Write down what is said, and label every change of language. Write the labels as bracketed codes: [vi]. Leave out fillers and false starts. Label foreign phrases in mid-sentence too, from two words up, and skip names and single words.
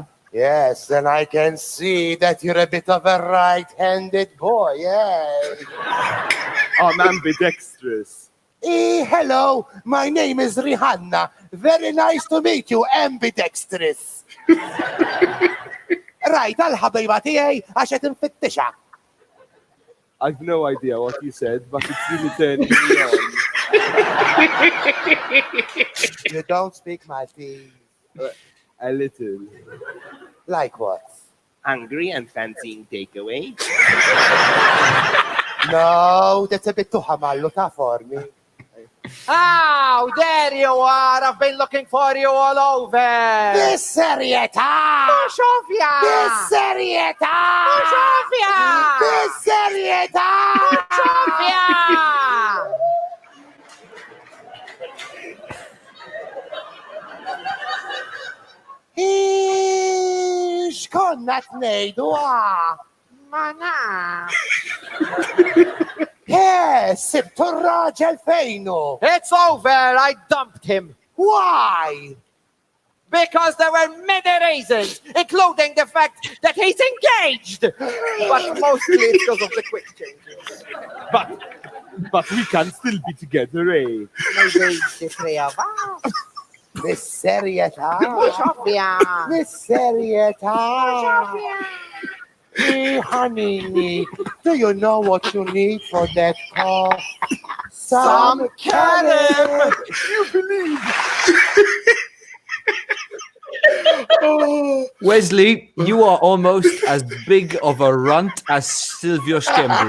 [en] Yes, and I can see that you're a bit of a right-handed boy, yes. I'm ambidextrous. Hello, my name is Rihanna. Very nice to meet you, ambidextrous. Right, [mt] għal-ħabajba tiegħi għax qed infittixa. [en] I've no idea what you said, but it's really turning me on. You don't speak Maltese. A little. Like what? Hungry and fancying takeaway? No, that's a bit too hamalluta for me. Oh, there you are. I've been looking for you all over. [mt] Bis-serjetà! Xofja! Bis-serjetà! Xofja! Bis-serjetà! Xofja! X'konna tnejdu Ma naf. Sibtu r-raġel fejnu. [en] It's over. I dumped him. Why? Because there were many reasons, including the fact that he's engaged. But mostly it's because of the quick changes. But we can still be together, eh? Maybe the three of us. [mt] Bis-serjetà! Xofja! Bis-serjetà! [en] Honey, do you know what you need for that cough? Some carom! You believe? Wesley, you are almost as big of a runt as Silvio Scembri.